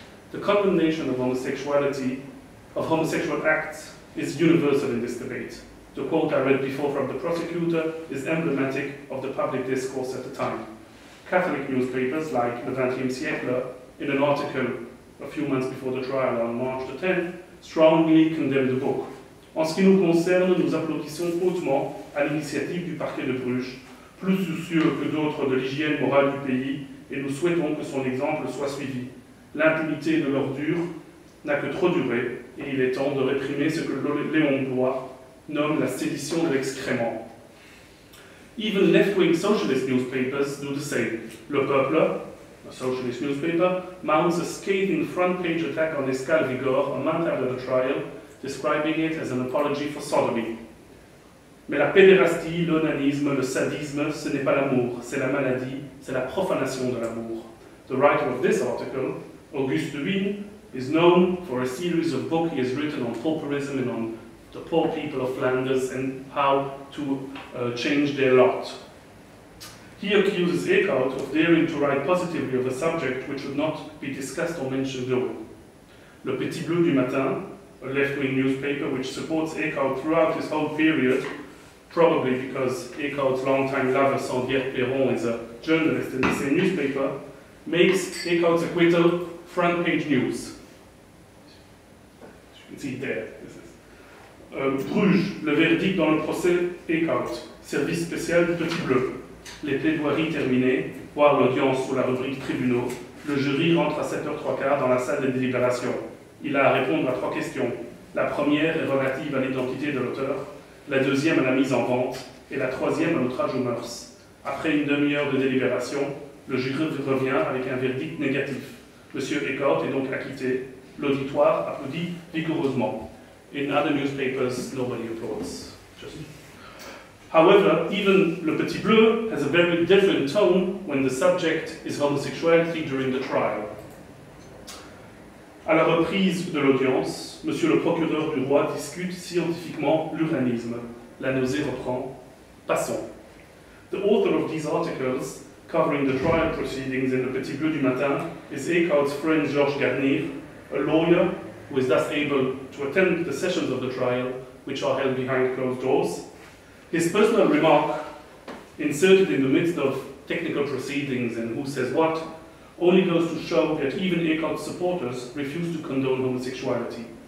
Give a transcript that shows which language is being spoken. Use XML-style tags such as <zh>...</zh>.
<en>The condemnation of homosexual acts is universal in this debate. The quote I read before from the prosecutor is emblematic of the public discourse at the time. Catholic newspapers like Le 20e siècle, in an article a few months before the trial on March the 10th, strongly condemned the book.</en> <fr>En ce qui nous concerne, nous applaudissons hautement à l'initiative du parquet de Bruges, plus soucieux que d'autres de l'hygiène morale du pays, et nous souhaitons que son exemple soit suivi. L'impunité de l'ordure n'a que trop duré, et il est temps de réprimer ce que Léon Blois nomme la sédition de l'excrément.</fr> <en>Even left-wing socialist newspapers do the same. Le Peuple, a socialist newspaper, mounts a scathing front-page attack on Escale Vigor a month after the trial, describing it as an apology for sodomy.</en> <fr>Mais la pédérastie, l'onanisme, le sadisme, ce n'est pas l'amour, c'est la maladie, c'est la profanation de l'amour.</fr> <en>The writer of this article, Auguste Duin, is known for a series of books he has written on pauperism and on the poor people of Flanders and how to change their lot. He accuses Eekhoud of daring to write positively of a subject which would not be discussed or mentioned though. Le Petit Bleu du Matin, a left-wing newspaper which supports Eekhoud throughout his whole period, probably because Eekhoud's longtime lover, Sandrière Perron, is a journalist in the same newspaper, makes Eekhoud's acquittal front-page news. You can see it there.</en> <fr>Bruges, le verdict dans le procès Eekhoud, service spécial du Petit Bleu. Les plaidoiries terminées, voire l'audience sous la rubrique tribunaux, le jury rentre à 7h15 dans la salle de délibération. Il a à répondre à 3 questions. La première est relative à l'identité de l'auteur, la deuxième à la mise en vente, et la troisième à l'outrage aux mœurs. Après une demi-heure de délibération, le jury revient avec un verdict négatif. Monsieur Eekhoud est donc acquitté. L'auditoire applaudit vigoureusement.</fr> <en>In other newspapers, nobody applauds. However, even Le Petit Bleu has a very different tone when the subject is homosexuality during the trial.</en> <fr>À la reprise de l'audience, Monsieur le procureur du roi discute scientifiquement l'uranisme. La nausée reprend. Passons.</fr> <en>The author of these articles, covering the trial proceedings in Le Petit Bleu du Matin, is Eekhoud's friend Georges Eekhoud, a lawyer who is thus able to attend the sessions of the trial, which are held behind closed doors. His personal remark, inserted in the midst of technical proceedings and who says what, only goes to show that even Eekhoud's supporters refuse to condone homosexuality.</en>